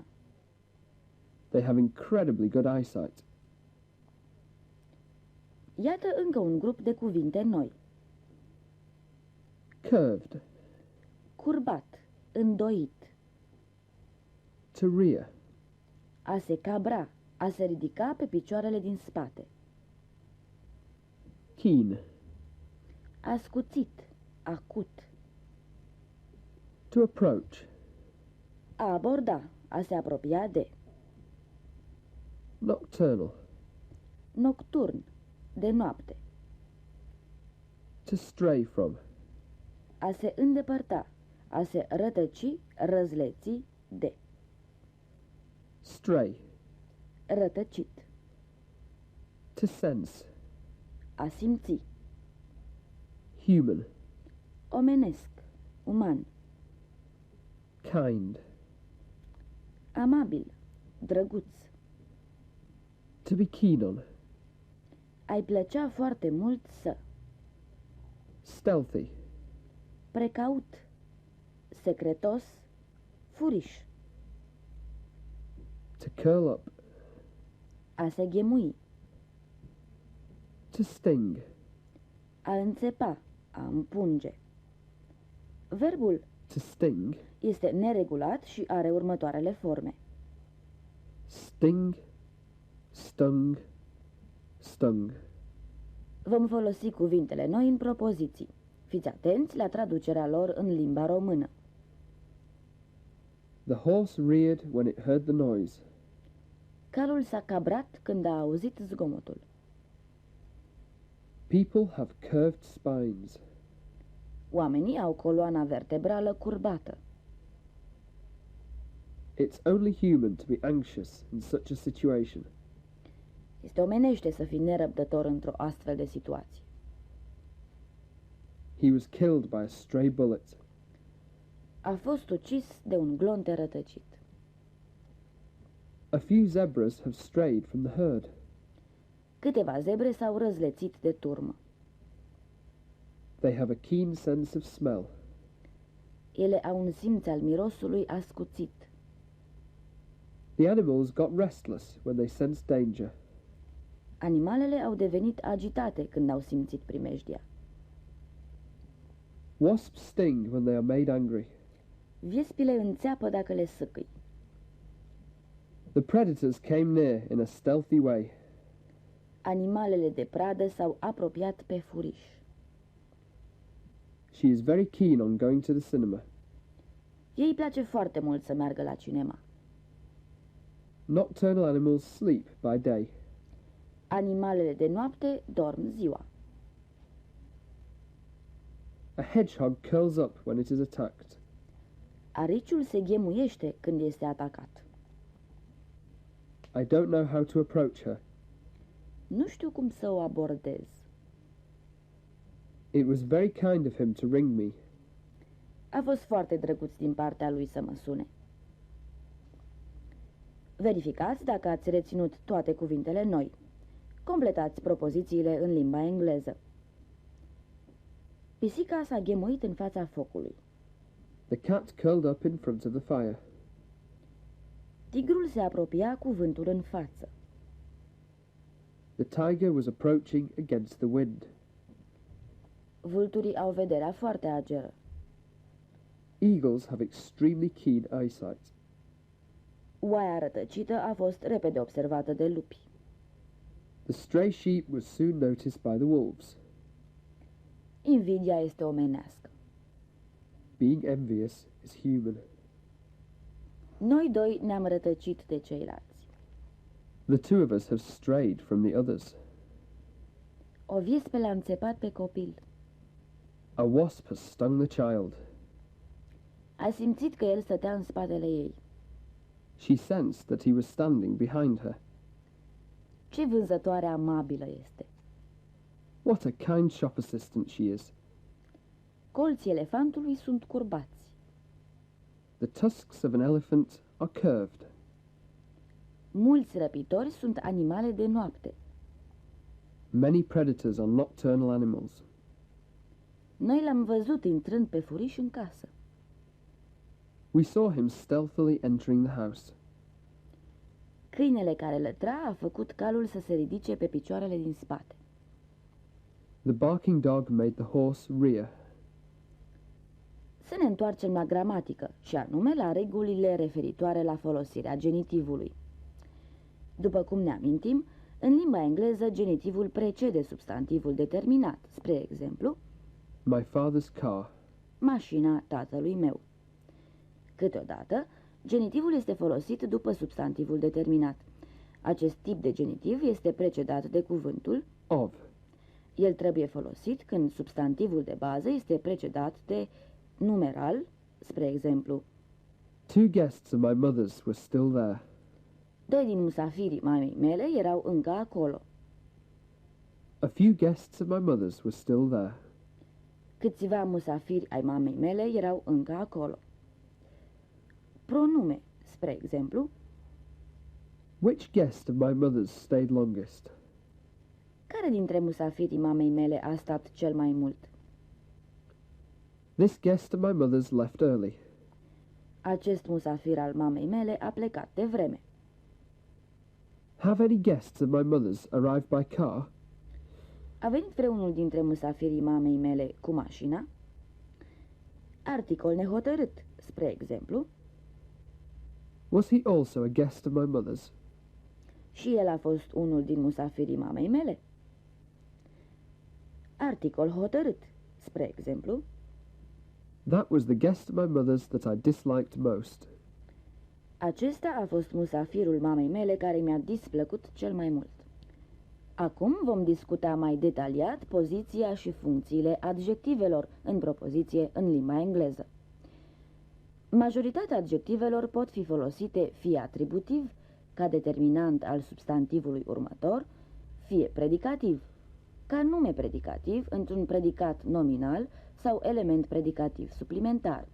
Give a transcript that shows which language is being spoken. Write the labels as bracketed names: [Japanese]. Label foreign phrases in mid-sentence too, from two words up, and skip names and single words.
[English] They have incredibly good eyesight. [Romanian] Iată încă un grup de cuvinte noi. Curved. Curbat, îndoit, [English] To rear. [Romanian] a se cabra, a se ridica pe picioarele din spate. Keen. Ascuțit, acut, [English] To approach. [Romanian] a aborda, a se apropia de. Nocturnal. Nocturn, de noapte, [English] To stray from. [Romanian] a se îndepărta, a se rătăci, răzleți de. Stray. Rătăcit, [English] To sense. [Romanian] a simți, Human. omenesc, uman, Kind. amabil, drăguț. [English] To be keen on. [Romanian] Ai plăcea foarte mult să. Stealthy. Precaut, secretos, furiș, [English] To curl up. [Romanian] a se ghemui, [English] To sting. [Romanian] a înțepa, a împunge. Verbul [English] To sting. [Romanian] este neregulat și are următoarele forme. [English] Sting. Stung. Stung. [Romanian] Vom folosi cuvintele noi în propoziții. Fiți atenți la traducerea lor în limba română. [English] The horse reared when it heard the noise. [Romanian] Calul s-a cabrat când a auzit zgomotul. [English] People have curved spines. [Romanian] Oamenii au coloana vertebrală curbată. [English] It's only human to be anxious in such a situation. [Romanian] Este omenește să fii nerăbdător într-o astfel de situație. [English] He was killed by a stray bullet. [Romanian] A fost ucis de un glonte rătăcit. [English] A few zebras have strayed from the herd. [Romanian] Câteva zebre s-au răzlețit de turmă. [English] They have a keen sense of smell. [Romanian] Ele au un simț al mirosului ascuțit. [English] The animals got restless when they sensed danger. [Romanian] Animalele au devenit agitate când au simțit primejdia. [English] Wasps sting when they are made angry. [Romanian] Viespile înțeapă dacă le sâcâi. [English] The predators came near in a stealthy way. [Romanian] Animalele de pradă s-au apropiat pe furiș. [English] She is very keen on going to the cinema. [Romanian] Ei place foarte mult să meargă la cinema. [English] Nocturnal animals sleep by day. [Romanian] Animalele de noapte dorm ziua. [English] A hedgehog curls up when it is attacked. [Romanian] Ariciul se ghemuiește când este atacat. [English] I don't know how to approach her. [Romanian] Nu știu cum să o abordez. [English] It was very kind of him to ring me. [Romanian] A fost foarte drăguț din partea lui să mă sune. Verificați dacă ați reținut toate cuvintele noi. Completați propozițiile în limba engleză. Pisica s-a ghemuit în fața focului. [English] The cat curled up in front of the fire. [Romanian] Tigrul se apropia cu vântul în față. [English] The tiger was approaching against the wind. [Romanian] Vulturii au vederea foarte ageră. [English] Eagles have extremely keen eyesight. [Romanian] Oaia rătăcită a fost repede observată de lupi. [English] The stray sheep was soon noticed by the wolves. [Romanian] Invidia este omenească. [English] Being envious is human. [Romanian] Noi doi ne-am rătăcit de ceilalți. [English] The two of us have strayed from the others. [Romanian] O viespă l-a înțepat pe copil. [English] A wasp has stung the child. [Romanian] A simțit că el stătea în spatele ei. [English] She sensed that he was standing behind her. [Romanian] Ce vânzătoare amabilă este! [English] What a kind shop assistant she is. [Romanian] Colții elefantului sunt curbați. [English] The tusks of an elephant are curved. [Romanian] Mulți răpitori sunt animale de noapte. [English] Many predators are nocturnal animals. [Romanian] Noi l-am văzut intrând pe furiș în casă. [English] We saw him stealthily entering the house. [Romanian] Câinele care lătra a făcut calul să se ridice pe picioarele din spate. [English] The barking dog made the horse rear. [Romanian] Să ne întoarcem la gramatică, și anume la regulile referitoare la folosirea genitivului. După cum ne amintim, în limba engleză genitivul precede substantivul determinat, spre exemplu, [English] My father's car. [Romanian] mașina tatălui meu. Câteodată, genitivul este folosit după substantivul determinat. Acest tip de genitiv este precedat de cuvântul Of. El trebuie folosit când substantivul de bază este precedat de numeral, spre exemplu, [English] Two guests of my mother's were still there. [Romanian] doi din musafirii mamei mele erau încă acolo. [English] A few guests of my mother's were still there. [Romanian] Câțiva musafiri ai mamei mele erau încă acolo. Pronume, spre exemplu, [English] Which guest of my mother's stayed longest? [Romanian] care dintre musafirii mamei mele a stat cel mai mult? [English] This guest of my mother's left early. [Romanian] Acest musafir al mamei mele a plecat de vreme. [English] Have any guests of my mother's arrived by car? [Romanian] A venit vreunul dintre musafirii mamei mele cu mașina? Articol nehotărât, spre exemplu, [English] Was he also a guest of my mother's? [Romanian] și el a fost unul din musafirii mamei mele? Articol hotărât, spre exemplu, [English] That was the guest of my mother's that I disliked most. [Romanian] acesta a fost musafirul mamei mele care mi-a displăcut cel mai mult. Acum vom discuta mai detaliat poziția și funcțiile adjectivelor în propoziție în limba engleză. Majoritatea adjectivelor pot fi folosite fie atributiv, ca determinant al substantivului următor, fie predicativ, ca nume predicativ într-un predicat nominal sau element predicativ suplimentar.